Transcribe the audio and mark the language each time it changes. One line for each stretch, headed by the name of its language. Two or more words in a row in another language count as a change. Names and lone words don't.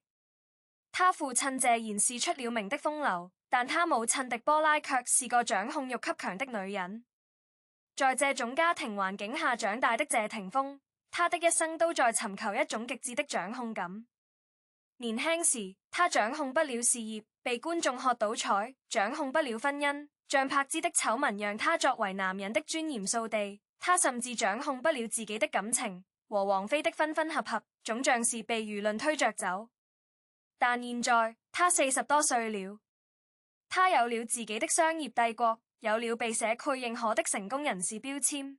Chinese: 他父親謝賢是出了名的風流，但他母親狄波拉卻是個掌控欲極強的女人。在這種家庭環境下長大的謝霆鋒，他的一生都在尋求一種極致的掌控感。年輕時，他掌控不了事業，被觀眾喝倒彩；掌控不了婚姻，張柏芝的醜聞讓他作為男人的尊嚴掃地；他甚至掌控不了自己的感情，和王菲的分分合合，總像是被輿論推着走。但現在他40多歲了，他有了自己的商業帝國，有了被社區認可的成功人士標籤。